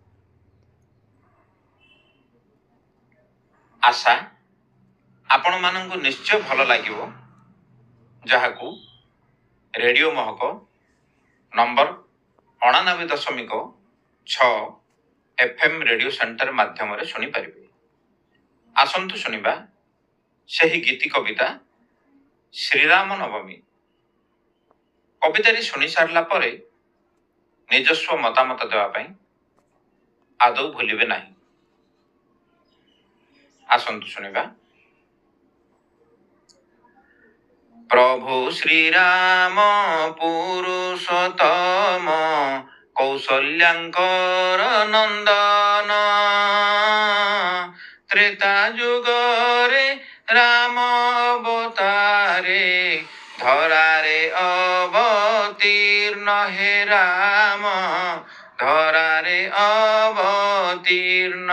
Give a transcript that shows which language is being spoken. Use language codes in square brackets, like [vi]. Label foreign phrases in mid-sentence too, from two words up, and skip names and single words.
[or] ଆଶା ଆପଣ ମାନଙ୍କୁ ନିଶ୍ଚୟ ଭଲ ଲାଗିବ, ଯାହାକୁ ରେଡିଓ ମହକ ନମ୍ବର 89.6 FM [en] radio centre [or] ମାଧ୍ୟମ ଶୁଣି ପାରିବେ। ଆସନ୍ତୁ ଶୁଣିବା ସହି ଗୀତି କବିତା ଶ୍ରୀରାମ ନବମୀ। କବିତାଟି ଶୁଣି ସାରିଲା ପରେ ନିଜସ୍ୱ ମତାମତ ଦେବା ପାଇଁ ଆଦୌ ଭୁଲିବେ ନାହିଁ। ଆସନ୍ତୁ ଶୁଣିବା। ପ୍ରଭୁ ଶ୍ରୀରାମ ପୁରୁଷୋତ୍ତମ କୌଶଲ୍ୟାଙ୍କର ନନ୍ଦନ, ତ୍ରେତା ଯୁଗରେ ରାମ ଅବତାରେ ଧରାରେ ଅବତୀର୍ଣ୍ଣ ହେ ରାମ ଧରାରେ ଅବତୀର୍ଣ୍ଣ।